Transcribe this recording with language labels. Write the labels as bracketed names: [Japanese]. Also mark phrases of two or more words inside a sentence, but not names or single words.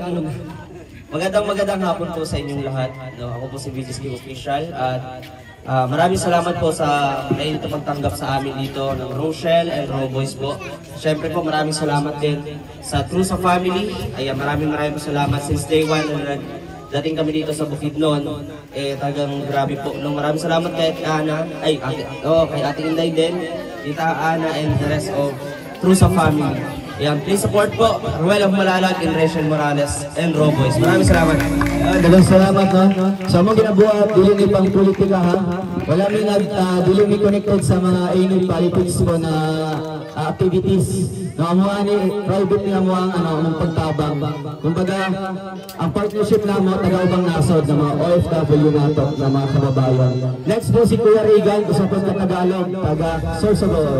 [Filipino] Magandang hapon po sa inyong lahat. No, ako po si BGSK Official at maraming salamat po sa kayo pagtanggap sa amin dito ng Rochelle and Raw Boys po. Siyempre po maraming salamat din sa Trusa Family. Ayan, maraming po salamat [English] since day one [Filipino] na dating kami dito sa Bukidnon. Tagang grabe po. No, maraming salamat kay Ana, kay Ate Inday din, Tita Ana and [English] the rest of [Filipino] Trusa Family. Ayan, [English] please support [Filipino] po Ruel of Malalag and Rachel Morales and Roboys. Maraming salamat. [Cebuano] Dagang salamat, no? Sa mga ginabuhat, dili ni pang politika, ha? Wala mi dili mi connected sa mga [English] any politics [Cebuano] po na activities. No, amo ani private nga mo ang ang pagtabang. Kumbaga, ang partnership na mo taga-ubang nasod na mga OFW nato na mga kababayan. Next po si Kuya Regan, usapon ka Tagalog, taga Sorsogon.